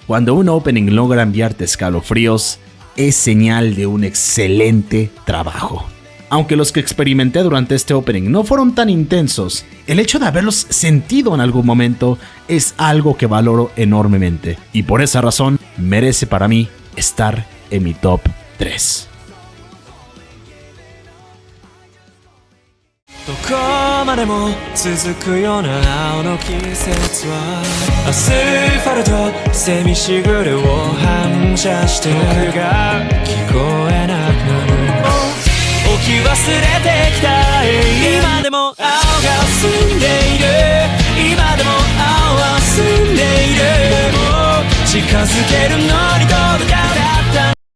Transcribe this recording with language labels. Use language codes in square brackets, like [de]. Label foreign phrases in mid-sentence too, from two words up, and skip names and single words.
[es] Cuando un opening logra enviarte escalofríos, es señal de un excelente trabajo. Aunque los que experimenté durante este opening no fueron tan intensos, el hecho de haberlos sentido en algún momento es algo que valoro enormemente, y por esa razón merece para mí estar en mi top 3. [ja] どこまでも続くような青の季節はアスファルトセミしぐれを反射して僕が聞こえなくなる置き忘れてきた今でも青が澄んでいる今でも青は澄んでいるでも近づけるのに届かなかった